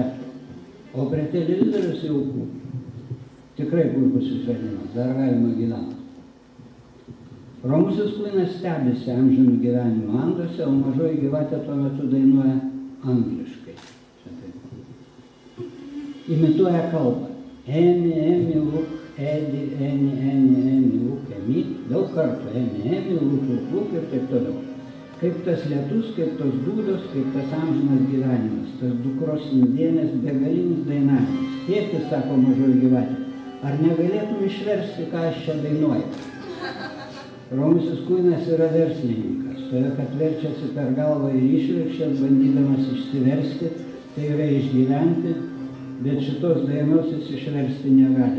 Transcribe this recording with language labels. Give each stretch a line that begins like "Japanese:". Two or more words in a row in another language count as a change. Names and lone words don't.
Lithuanian: O prie televizorius jaukų. Tikrai puikus išradimas, dar galima gyventi. Romusis Kuinas stebisi amžinų gyvenimų Anduose, o mažoji gyvatė tuo metu dainuoja angliškai. Imituoja kalbą. Emi, luk, edi, eni, luk, emi. Daug kartų. Emi, luk ir taip toliau. Kaip tas lietus, kaip tos dūdos, kaip tas amžinas gyvenimas. Tas dukros indienės begalinis dainavimas. Tėtis, sako mažoji gyvatė, ar negalėtum išversti, ką aš čia dainuoju? Romusis Kuinas yra verslininkas, todėl kad verčiasi per galvą ir išvirkščias, bandydamas išsiversti, tai yra išgyventi, bet šitos dainos jis išversti negali.